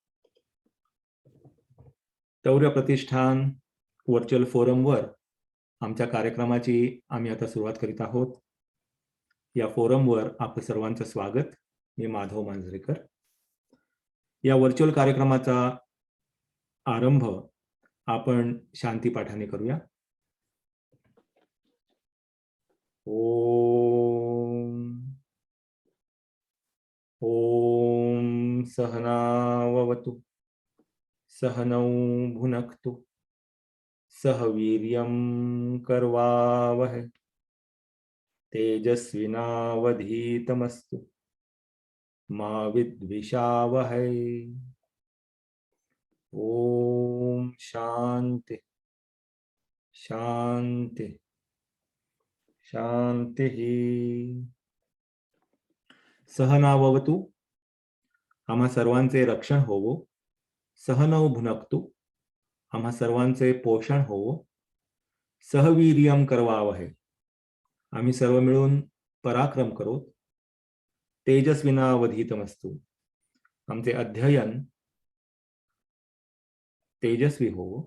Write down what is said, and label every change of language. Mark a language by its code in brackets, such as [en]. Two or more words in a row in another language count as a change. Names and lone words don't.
[mr] तौर्य प्रतिष्ठान व्हर्च्युअल फोरमवर आमच्या कार्यक्रमाची आम्ही आता सुरुवात करीत आहोत. या फोरमवर आपलं सर्वांचं स्वागत. मी माधव मांजरेकर. या व्हर्च्युअल कार्यक्रमाचा आरंभ आपण शांती पाठाने करूया. [sa] ओम सहनाववतु सहनौ भुनक्तु सह वीर्यं करवावहै तेजस्विनावधीतमस्तु मा विद्विषावहै. ओम शांति शांति शांति. [mr] सहनाववतु आम्हा सर्वांचे रक्षण होवो. [sa] सहनौ भुनक्तु [mr] आम्हा सर्वांचे पोषण होवो. [sa] सहवीर्यम करवावहै [mr] आम्ही सर्व मिळून पराक्रम करो. तेजस्विनावधीतमस्तु आमचे अध्ययन तेजस्वी होवो.